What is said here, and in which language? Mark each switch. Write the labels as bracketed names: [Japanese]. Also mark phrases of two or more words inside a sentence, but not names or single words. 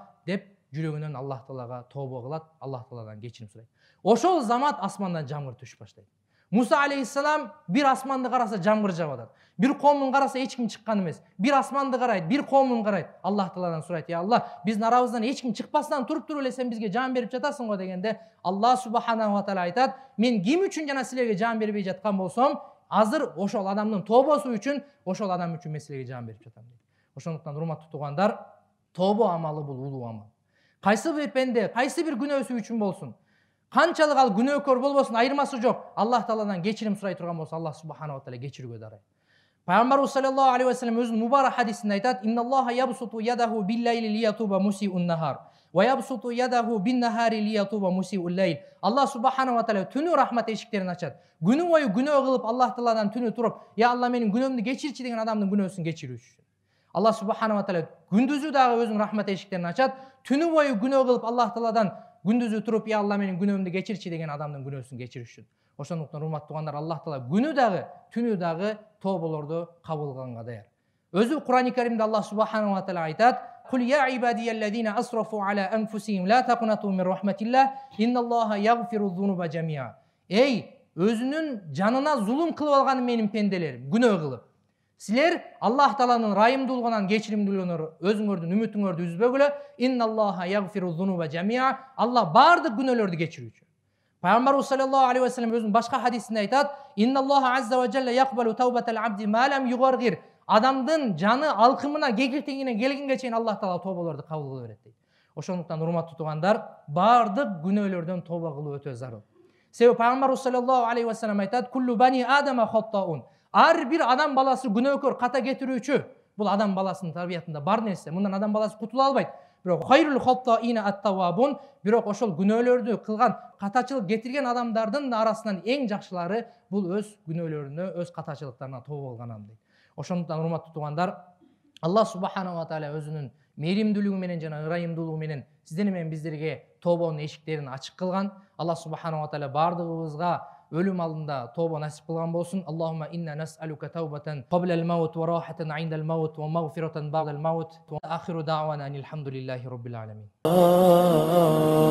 [Kyrgyz] деп жүрөгүнөн Аллах Таалага тобо кылат, Аллах Тааладан кечирим сурайт. Ошол замат асмандан жамгыр түшүп баштайт. Муса алейхиссалам бир асманды караса жамгыр жаап атат. Бир коомун караса эч ким чыккан эмес. Бир асманды карайт, бир коомун карайт. Аллах Тааладан сурайт: "Я Алла, биздин арабыздан эч ким чыкпастан туруп эле сен бизге жан берип жатасың го" дегенде, [Arabic] الله سبحانه وتعالى [Kyrgyz] айтат: "Мен ким үчүн жана силерге жан бербей жаткан болсом, азыр ошол адамдын тобосу үчүн, ошол адам үчүн мен силерге жан берип жатам" дейт. Ошондуктан урматтуу туугандар, тобо амалы бул улуу амал. Кайсы бир пенде, кайсы бир күнөөсү үчүн болсун, канчалык ал күнөөкөр болбосун, айырмасы жок. Аллах Тааладан кечирим сурай турган болсо, [Arabic] الله سبحانه وتعالى [Kyrgyz] кечирүүгө дарай. Пайгамбарыбыз [Arabic] صلى الله عليه وسلم [Kyrgyz] өзүнүн мубарак хадисинде айтат: [Arabic] "إن الله يبسط يده بالليل ليتوب مسيء النهار ويبسط يده بالنهار ليتوب مسيء الليل." الله سبحانه وتعالى [Kyrgyz] түнү рахмат эшиктерин ачат. Күнү бою күнөө кылып, Аллах Тааладан түнү туруп, "Я Алла, менин күнөөмдү кечирчи" деген адамдын күнөөсүн кечирүү үчүн. [Arabic] الله سبحانه وتعالى [Kyrgyz] күндүзү дагы өзүнүн рахмат эшиктерин ачат. Түнү бою күнөө кылып, Аллах Тааладан күндүзү туруп, "Я Алла, менин күнөөмдү кечирчи" деген адамдын күнөөсүн кечирүү үчүн. Ошондуктан урматтуу туугандар, Аллах Таала күнү дагы, түнү дагы тоболорду кабыл кылганга даяр. Өзү Кур'ани Каримде [Arabic] الله سبحانه وتعالى айтат: "قل يا عبادي الذين أسرفوا على أنفسهم لا تقنطوا من رحمة الله إن الله يغفر الذنوب جميعا." [Kyrgyz] Эй, өзүнүн жанына зулум кылып алган менин пенделерим, күнөө кылып, силер Аллах Тааланын райымдуулугунан, кечиримдүүлүгүнөн өзүңөрдүн үмүтүңөрдү үзбөгүлө. [Arabic] إن الله يغفر الذنوب جميعا. [Kyrgyz] Алла баардык күнөөлөрдү кечирүүчү. Пайгамбарыбыз [Arabic] صلى الله عليه وسلم [Kyrgyz] өзүнүн башка хадисинде айтат: [Arabic] "إن الله عز وجل يقبل توبة العبد ما لم يغرغر." [Kyrgyz] Адамдын жаны алкымына, кекиртигине келгенге чейин Аллах Таала тоболорду кабыл кыла берет дейт. Ошондуктан урматтуу туугандар, баардык күнөөлөрдөн тоба кылуу өтө зарыл. Себеби Пайгамбарыбыз [Arabic] صلى الله عليه وسلم айтат: "كل بني آدم خطاء." [Kyrgyz] Ар бир адам баласы күнөөкөр, ката кетирүүчү. Бул адам баласынын табиятында бар нерсе. Мындан адам баласы кутула албайт. Бирок [Arabic] خير الخطائين التوابون, [Kyrgyz] бирок ошол күнөөлөрдү кылган, катачылык кетирген адамдардын арасынан эң жакшылары бул өз күнөөлөрүнө, өз катачылыктарына тобо кылган адам дейт. Ошондуктан урматтуу туугандар, [Arabic] الله سبحانه وتعالى [Kyrgyz] өзүнүн мээримдүүлүгү менен жана ырайымдуулугу менен сиздер менен биздерге тобонун эшиктерин ачык кылган. [Arabic] الله سبحانه وتعالى [Kyrgyz] бардыгыбызга өлүм алдында тоба насип кылган болсун. [Arabic] اللهم إنا نسألك توبة قبل الموت وراحة عند الموت ومغفرة بعد الموت وآخر دعوانا الحمد لله رب العالمين.